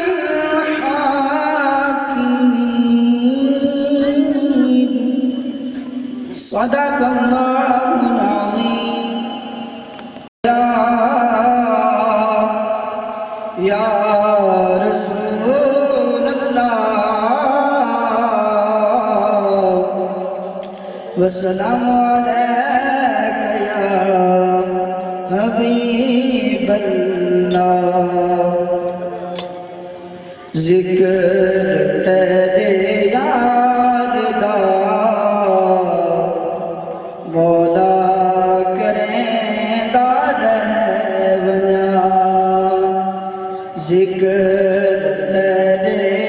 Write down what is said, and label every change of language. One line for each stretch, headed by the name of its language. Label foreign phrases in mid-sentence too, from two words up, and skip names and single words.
Arabic: الحاكمين صدق الله العظيم يا رسول الله والسلام عليك يا حبيب الله
Punjabi: ذکر تیرے یار دا مولا کریں دا رہونا ذکر تیرے